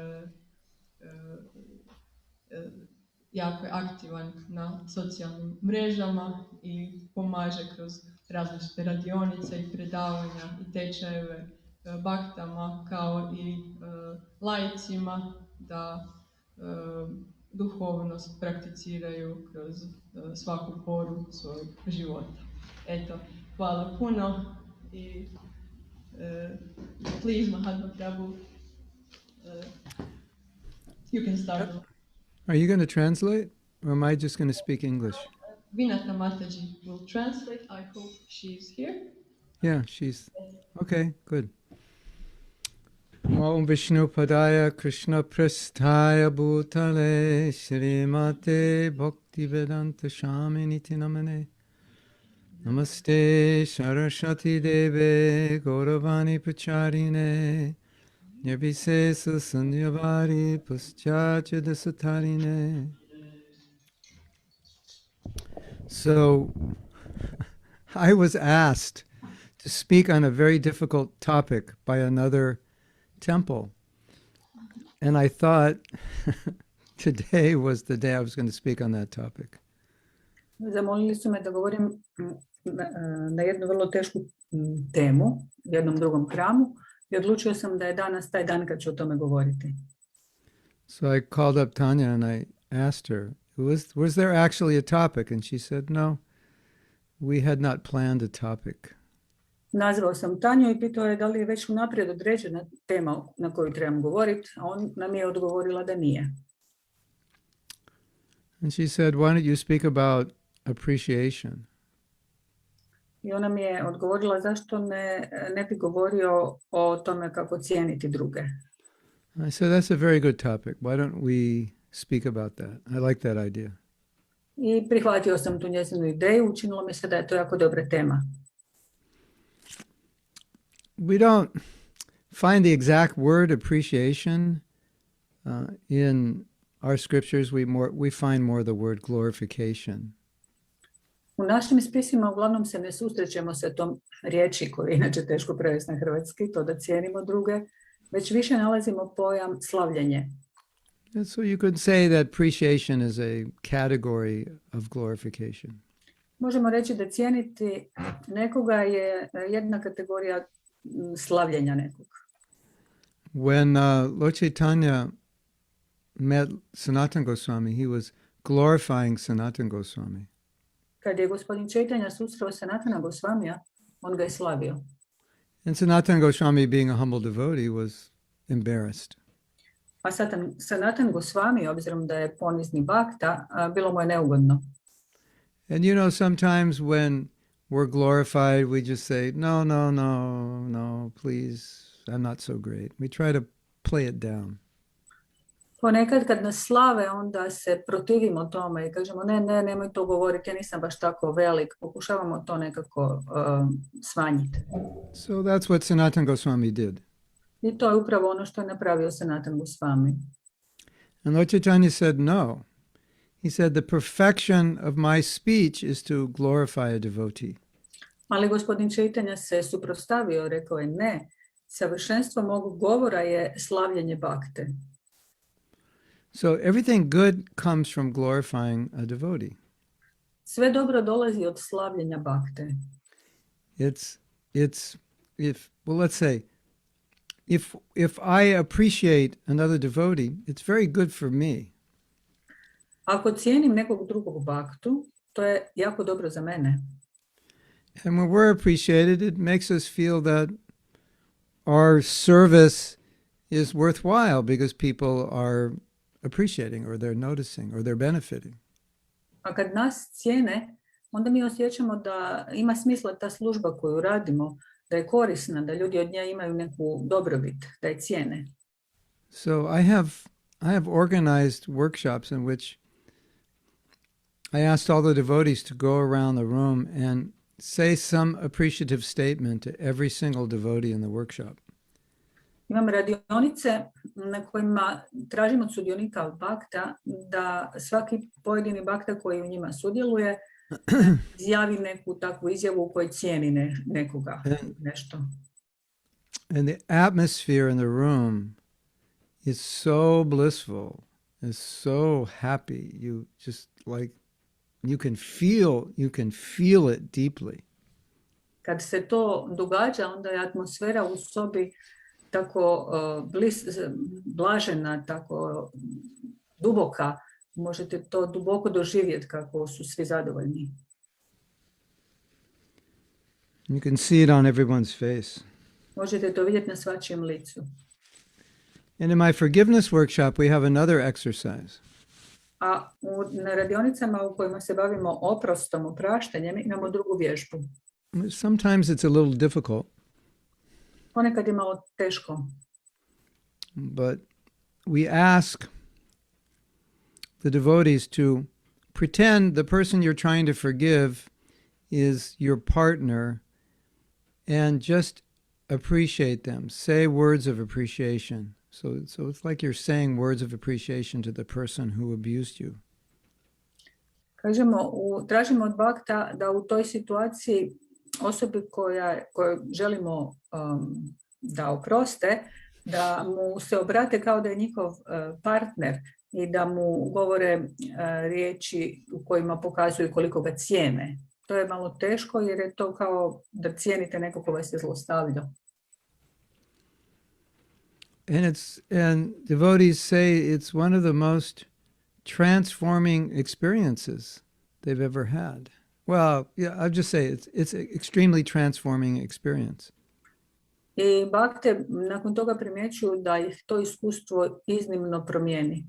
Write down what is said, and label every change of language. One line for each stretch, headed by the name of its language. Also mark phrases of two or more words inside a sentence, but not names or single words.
Croatian: jako je aktivan na socijalnim mrežama i pomaže kroz različite radionice i predavanja i tečajeve bhaktama kao i laicima da duhovnost prakticiraju kroz svaku poru svojeg života. Eto, hvala puno i
English: please, Mahatma Prabhu, you can start. Are you going to translate, or am I just going to speak English? Vinata Mataji will translate. I hope she's here. Yeah, she's... Okay, good.
Sanskrit: ॐ विष्णु पादाय कृष्ण प्रेष्ठाय भूतले श्रीमते भक्ति वेदान्त स्वामिन्निति नामिने नमस्ते सारस्वते देवे गौरवाणी प्रचारिणे निर्विशेष शून्यवादि पाश्चात्य देशतारिणे.
English: So, I was asked to speak on a very difficult topic by another temple. And I thought today was the day I was going to speak on that topic.
Croatian: Zamolili su me da govorim na jednu vrlo tešku temu u jednom drugom hramu i odlučio sam da je danas taj dan kad ću o tome govoriti.
English: So I called up Tanya and I asked her, was there actually a topic? And she said, no, we had not planned a topic.
Croatian: Nazvao sam Tanju i pitao je da li je već unaprijed određena tema na koju trebam govoriti, a on nam je odgovorila da nije.
English: And she said, why don't you speak about appreciation?
Croatian: I ona mi je odgovorila zašto ne bi govorio o tome kako cijeniti druge.
English: I said, that's a very good topic. Why don't we speak about that? I like that idea.
Croatian: I prihvatio sam tu njezinu ideju, učinilo mi se da je to jako dobra tema.
English: We don't find the exact word appreciation in our scriptures. We find more the word glorification.
Croatian: U našim spisima uglavnom se ne susrećemo sa tom riječi koju je inače teško prevesti na hrvatski, to da cijenimo druge, već više nalazimo pojam slavljenje.
English: And so you could say that appreciation is a category of glorification.
Croatian: Možemo reći da cijeniti nekoga je jedna kategorija slavljenja nekog.
English: When Lord Chaitanya met Sanatana Goswami, he was glorifying Sanatana Goswami.
Croatian: Kad je gospodin Chaitanya susreo Sanatana Gosvamija, on ga je slavio.
English: And Sanatana Goswami, being a humble devotee, was embarrassed.
Croatian: A Sanatan Gosvami, obzirom da je ponizni bhakta, bilo mu je neugodno.
English: And you know, sometimes when we're glorified, we just say, no, no, no, no, please, I'm not so great. We try to play it down.
Croatian: Ponekad kad nas slave, onda se protivimo tome i kažemo ne, nemoj to govoriti, ja nisam baš tako velik. Pokušavamo to nekako smanjiti.
English: So that's what Sanatana Goswami did.
Croatian: I to je upravo ono što je napravio Sanatan Gosvami.
English: And Lord Chaitanya said no. He said the perfection of my speech is to glorify a devotee.
Croatian: Ali gospodin Chaitanya se suprotstavio, rekao je ne, savršenstvo mog govora je slavljenje bhakte.
English: So everything good comes from glorifying a devotee.
Croatian: Sve dobro dolazi od slavljenja bhakte.
English: Let's say, if I appreciate another devotee, it's very good for me.
Croatian: Ako cijenim nekog drugog bhaktu, to je jako dobro za mene.
English: And when we're appreciated, it makes us feel that our service is worthwhile because people are appreciating or they're noticing or they're benefiting.
Croatian: A kad nas cijene, onda mi osjećamo da ima smisla ta služba koju radimo, da je korisna, da ljudi od nje imaju neku dobrobit, da je cijene.
English: So I have organized workshops in which I asked all the devotees to go around the room and say some appreciative statement to every single devotee in the workshop.
Croatian: Imam radionice na kojima tražim od sudionika bhakta da svaki pojedini bhakta koji u njima sudjeluje izjavi neku takvu izjavu u kojoj cijeni nekoga, nešto.
English: And the atmosphere in the room is so blissful, is so happy. You just like you can feel it deeply.
Croatian: Kad se to događa, onda je atmosfera u sobi tako blažena, tako duboka. Možete to duboko doživjeti kako su svi zadovoljni.
English: You can see it on everyone's face.
Croatian: Možete to vidjeti na svačijem licu.
English: And in my forgiveness workshop, we have another exercise.
Croatian: A na radionicama u kojima se bavimo oprostom, opraštanjem, imamo drugu vježbu.
English: Sometimes it's a little difficult.
Croatian: Ponekad je malo teško.
English: But we ask the devotees to pretend the person you're trying to forgive is your partner and just appreciate them. Say words of appreciation. So it's like you're saying words of appreciation to the person who abused you.
Croatian: Tražimo od bhakta da u toj situaciji osobi koju želimo da oproste, da mu se obrate kao da je njihov partner i da mu govore riječi u kojima pokazuju koliko ga cijene. To je malo teško jer je to kao da cijenite nekog ko vas je zlostavljao.
English: And devotees say it's one of the most transforming experiences they've ever had. Well, yeah, I'll just say it's an extremely transforming experience.
Croatian: I bhakte nakon toga primjećuju da ih to iskustvo iznimno promijeni.